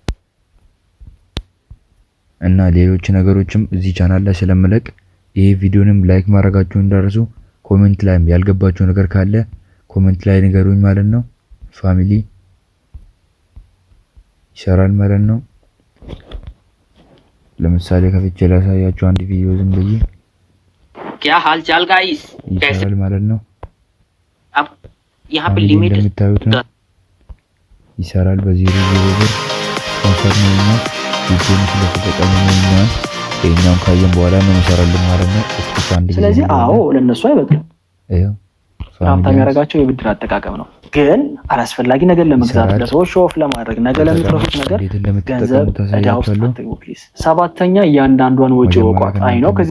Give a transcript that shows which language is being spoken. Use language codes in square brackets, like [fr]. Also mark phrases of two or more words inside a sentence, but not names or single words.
[am] ሌሎች ነገሮችም እዚህ ቻናል ላይ ስለምለቅ ይሄ ቪዲዮንም ላይክ ማድረጋችሁ እንዳትረሱ። ኮሜንት ላይም ያልገባችሁ ነገር ካለ ኮሜንት ላይ ንገሩኝ ማለት ነው ፋሚሊ። ይሰራል ማለት ነው። ለምሳሌ ከፍቼ ላሳያችሁ አንድ ቪዲዮ ዝም ብዬ [hi] क्या हाल चाल गाइस [am] ይሰራል ማለት ነው። [hi] अब यहाँ पे लिमिट [am] እንደምታዩት ነው ይሰራል። በዜሮ ብር ኮንፈርም ነው ቪዲዮ ስለተጠቀመ ነው። ይሄኛውን ካየን በኋላ ነው ይሰራልን ማለት ነው። እስኪ አንድ ጊዜ ስለዚህ አዎ ለነሱ አይበቅም። ይሄው ሀብታም የሚያደርጋቸው የብድር አጠቃቀም ነው። ግን አላስፈላጊ ነገር ለመግዛት ለሰዎች [en] show off [am] ለማድረግ ነገ ለሚትረፉት ነገር ገንዘብ እዳ ውስጥ አትግቡ ፕሊዝ። ሰባተኛ እያንዳንዷን ወጪ ወቋት አይ ነው ከዚህ